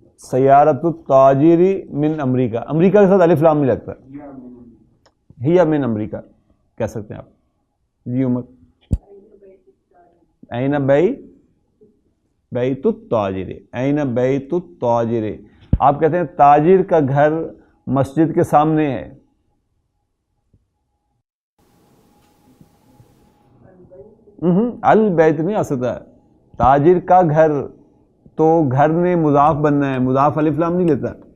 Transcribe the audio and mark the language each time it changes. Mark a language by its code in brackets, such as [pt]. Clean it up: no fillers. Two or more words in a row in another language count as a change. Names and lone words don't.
[ar] سیارت التاجر من امریکہ، [ur] امریکہ کے ساتھ الف لام نہیں لگتا، ہی [ar] من امریکہ [ur] کہہ سکتے ہیں آپ. جی عمر. [ar] این بیت التاجر، این بیت التاجر. [ur] آپ کہتے ہیں تاجر کا گھر مسجد کے سامنے ہے. البیت نہیں آ سکتا، تاجر کا گھر، تو گھر نے مضاف بننا ہے، مضاف الف لام نہیں لیتا.